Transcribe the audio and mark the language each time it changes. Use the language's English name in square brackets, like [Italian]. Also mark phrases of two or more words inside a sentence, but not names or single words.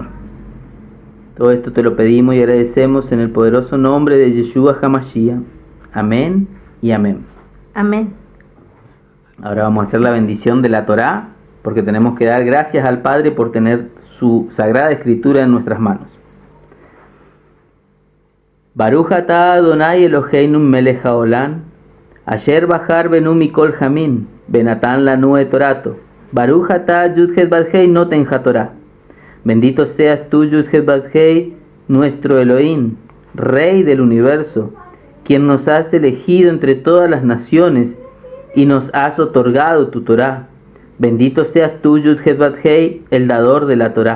[Spanish] Todo esto te lo pedimos y agradecemos en el poderoso nombre de Yeshua HaMashiach. Amén y amén. Amén. Ahora vamos a hacer la bendición de la Torá, porque tenemos que dar gracias al Padre por tener su sagrada escritura en nuestras manos. [Hebrew] ברוך אתה אדוני אלוהינו מלך העולם אשר בחר בנו מכל העמים ונתן לנו את תורתו. ברוך אתה יוד הא ואו הא נותן התורה. [Spanish] Bendito seas tú, Yud Het Vav Hei, nuestro Elohim, Rey del universo, quien nos has elegido entre todas las naciones y nos has otorgado tu Torá. Bendito seas tú, Yud-Het Bat-Hei, el dador de la Torá.